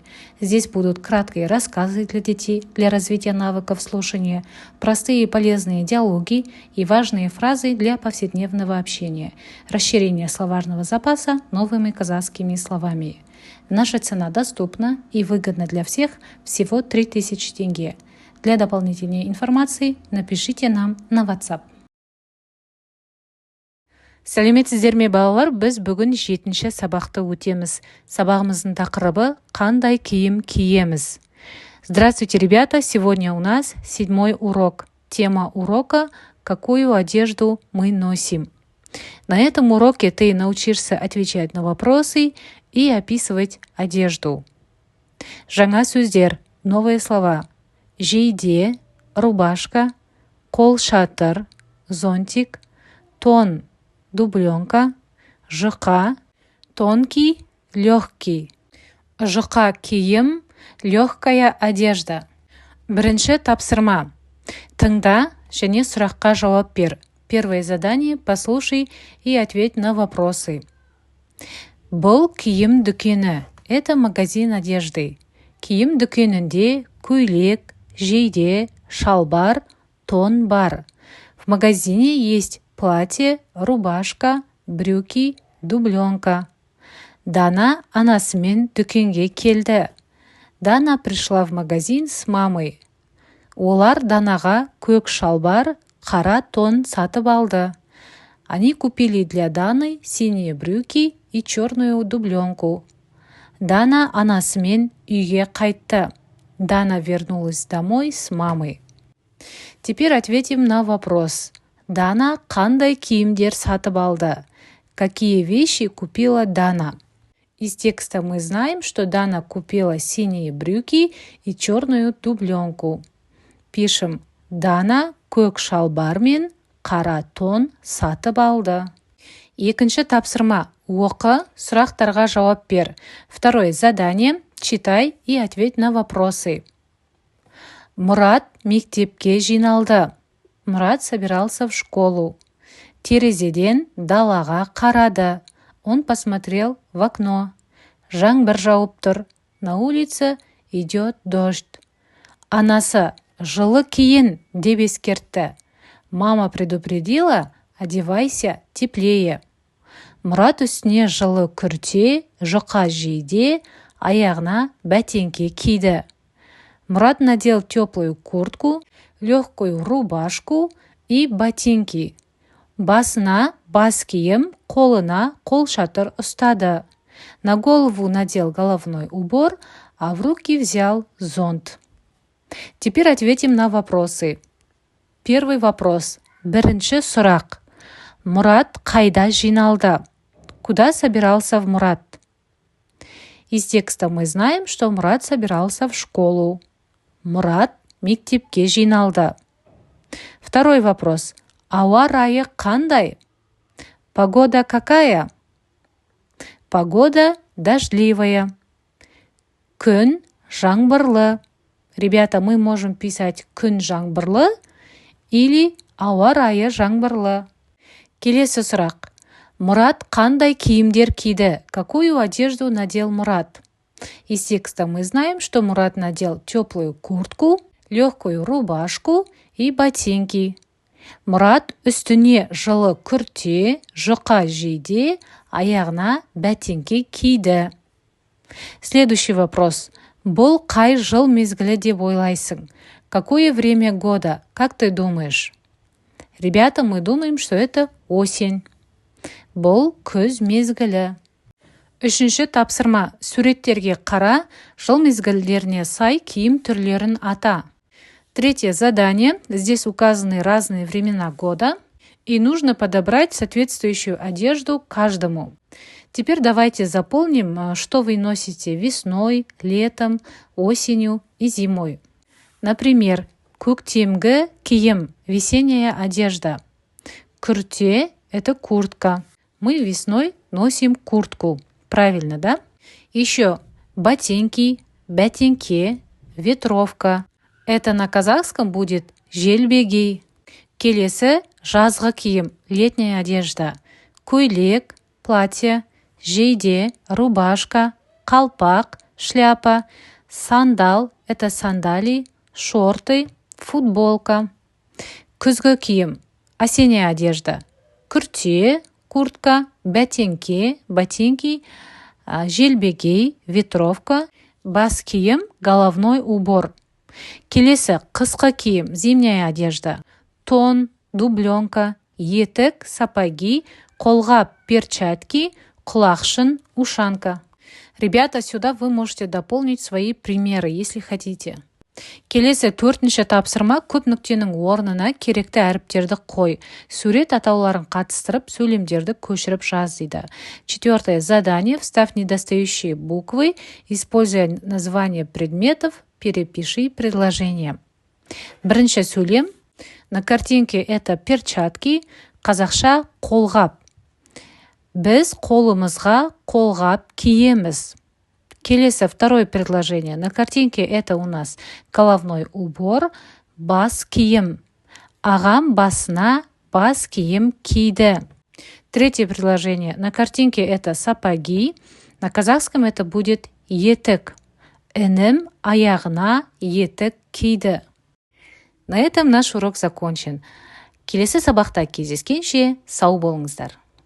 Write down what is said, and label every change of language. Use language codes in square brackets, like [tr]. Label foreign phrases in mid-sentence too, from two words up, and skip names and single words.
[ru] Здесь будут краткие рассказы для детей для развития навыков слушания, простые и полезные диалоги и важные фразы для повседневного общения, расширение словарного запаса новыми казахскими словами. Наша цена доступна и выгодна для всех, всего 3000 тенге. Для дополнительной информации напишите нам на WhatsApp. [kk] Сәлеметсіздер ме балалар, біз бүгін 7-ші сабақты өтеміз. Сабағымыздың тақырыбы «Қандай киім киеміз?». [ru] Здравствуйте, ребята! Сегодня у нас 7-й урок. Тема урока «Какую одежду мы носим?». На этом уроке ты научишься отвечать на вопросы и описывать одежду. [kk] Жаңа сөздер, [ru] новые слова. Жейде, рубашка, қолшатыр, зонтик, тон, дубленка, жұқа, тонкий, легкий. [kk] Жұқа киім, [ru] легкая одежда. [kk] Бірінші тапсырма. Тыңда және сұраққа жауап бер. [ru] Первое задание: послушай и ответь на вопросы. [kk] Бұл киім дүкені. [ru] Это магазин одежды. [kk] Киім дүкенінде көйлек, жейде, шалбар, тон бар. [ru] В магазине есть платье, рубашка, брюки, дубленка. [kk] Дана анасымен дүкенге келді. [ru] Дана пришла в магазин с мамой. [kk] Олар Данаға көк шалбар, қара тон сатып алды. [ru] Они купили для Даны синие брюки и черную дубленку. [kk] Дана анасымен үйге қайтты. [ru] Дана вернулась домой с мамой. Теперь ответим на вопрос. [kk] Дана қандай киімдер сатып алды? [ru] Какие вещи купила Дана? Из текста мы знаем, что Дана купила синие брюки и черную дубленку. Пишем: [kk] Дана көк шалбар мен қара тон сатып алды. Екінші тапсырма. Оқы, сұрақтарға жауап бер. [ru] Второе задание. Читай и ответь на вопросы. [kk] Мұрат мектепке жиналды. [ru] Мұрат собирался в школу. [kk] Терезеден далаға қарады. [ru] Он посмотрел в окно. [kk] Жаңбыр жауып тұр. [ru] На улице идет дождь. [kk] Анасы: жылы киін деп ескертті. [ru] Мама предупредила: одевайся теплее. [kk] Мұрат үстіне жылы күрте, жұқа жейде, аяғына бәтеңке киді. [ru] Мұрат надел теплую куртку, легкую рубашку и ботинки. [kk] Басына бас киім, қолына қолшатыр ұстады. [ru] На голову надел головной убор, а в руки взял зонт. Теперь ответим на вопросы. Первый вопрос. [kk] Бірінші сұрақ. Мұрат қайда жиналды? [ru] Куда собирался Мұрат? Из текста мы знаем, что Мұрат собирался в школу. [kk] Мұрат мектепке жиналды. [ru] Второй вопрос. [kk] Ауа райы қандай? [ru] Погода какая? Погода дождливая. [kk] Күн жаңбырлы. [ru] Ребята, мы можем писать [kk] күн жаңбырлы [ru] или [kk] ауа райы жаңбырлы. Келесі сұрақ. Мұрат қандай киімдер киді? [ru] Какую одежду надел Мұрат? Из текста мы знаем, что Мұрат надел теплую куртку, легкую рубашку и ботинки. [kk] Мұрат үстіне жылы күрте, жұқа жейде, аяғына бәтеңке киді. [ru] Следующий вопрос. [kk] Бұл қай жыл мезгілі деп ойлайсың? [ru] Какое время года? Как ты думаешь? Ребята, мы думаем, что это осень. [kk] Бұл күз мезгілі. Үшінші тапсырма. Суреттерге қара, жыл мезгілдеріне сай киім түрлерін ата. [ru] Третье задание. Здесь указаны разные времена года, и нужно подобрать соответствующую одежду каждому. Теперь давайте заполним, что вы носите весной, летом, осенью и зимой. Например, [kk] көктемгі киім, [ru] весенняя одежда. Күрте – это куртка. Мы весной носим куртку. Правильно, да? Еще ботинки, бәтеңке, ветровка. Это на казахском будет желбегей. [kk] Келесі жазғы киім, [ru] летняя одежда. [kk] Көйлек, платье, жейде, рубашка, қалпақ, шляпа. [ru] Сандал – это сандалии, шорты, футболка. [kk] Күзгі киім, [ru] осенняя одежда. [kk] Күрте, куртка, бәтеңке, ботинки, желбегей, ветровка. Бас киім, [ru] головной убор. [kk] Келесі қысқы киім, [ru] зимняя одежда. [kk] Тон, дубленка, етік, сапоги, қолғап, перчатки, құлақшын, [ru] ушанка. Ребята, сюда вы можете дополнить свои примеры, если хотите. [kk] Келесі 4-ші тапсырма көп нүктенің орнына керекті әріптерді қой. Сурет атауларын қатыстырып, сөйлемдерді көшіріп жаз дейді. [ru] 4-е задание. Вставь недостающие буквы, используя название предметов, перепиши предложение. [kk] Бірінші сөйлем. [ru] На картинке это перчатки, [kk] қазақша қолғап. Біз қолымызға қолғап киеміз. [ru] Келесі второе предложение. На картинке это у нас головной убор, [kk] бас киім. Ағам басына бас киім киді. [ru] Третье предложение. На картинке это сапоги. На казахском это будет етік. [kk] Інім аяғына етік киді. [ru] На этом наш урок закончен. [kk] Келесі сабақта кездескенше сау болыңыздар.